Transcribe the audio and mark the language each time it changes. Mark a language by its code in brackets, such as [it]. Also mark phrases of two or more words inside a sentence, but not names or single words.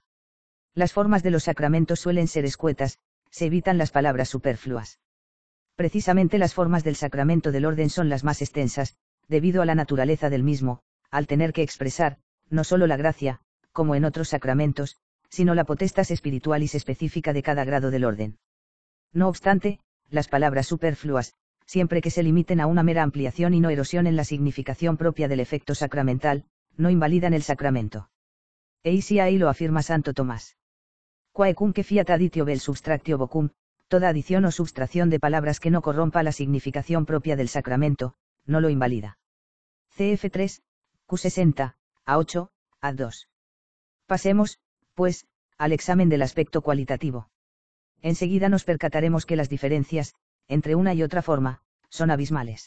[es] Las formas de los sacramentos suelen ser escuetas, se evitan las palabras superfluas. Precisamente las formas del sacramento del orden son las más extensas, debido a la naturaleza del mismo, al tener que expresar, no solo la gracia, como en otros sacramentos, sino la [la] potestas spiritualis [es] específica de cada grado del orden. No obstante, las palabras superfluas, siempre que se limiten a una mera ampliación y no erosión en la significación propia del efecto sacramental, no invalidan el sacramento. Eisi ahí lo afirma Santo Tomás. [la] Quaecum que fiat additio vel substractio vocum, [es] toda adición o substracción de palabras que no corrompa la significación propia del sacramento, no lo invalida. Cf 3, Q60, A8, A2. Pasemos, pues, al examen del aspecto cualitativo. Enseguida nos percataremos que las diferencias, entre una y otra forma, son abismales.